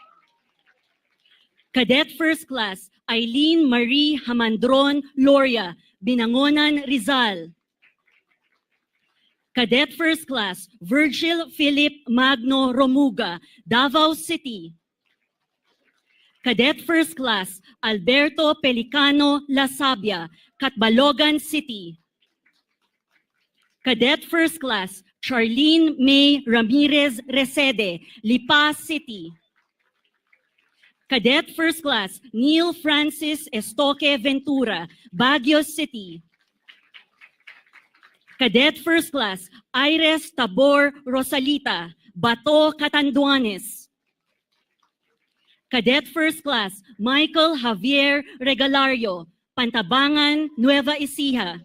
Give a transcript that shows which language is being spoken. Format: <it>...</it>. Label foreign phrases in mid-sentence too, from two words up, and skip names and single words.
<en>Cadet First Class, Eileen Marie Hamandron Loria, Binangonan, Rizal. Cadet First Class, Virgil Philip Magno Romuga, Davao City. Cadet First Class, Alberto Pelicano Lasabia, Catbalogan City. Cadet First Class, Charlene May Ramirez Resede, Lipa City. Cadet First Class, Neil Francis Estoque Ventura, Baguio City. Cadet First Class, Iris Tabor Rosalita, Bato, Catanduanes. Cadet First Class, Michael Javier Regalario, Pantabangan, Nueva Ecija.</en>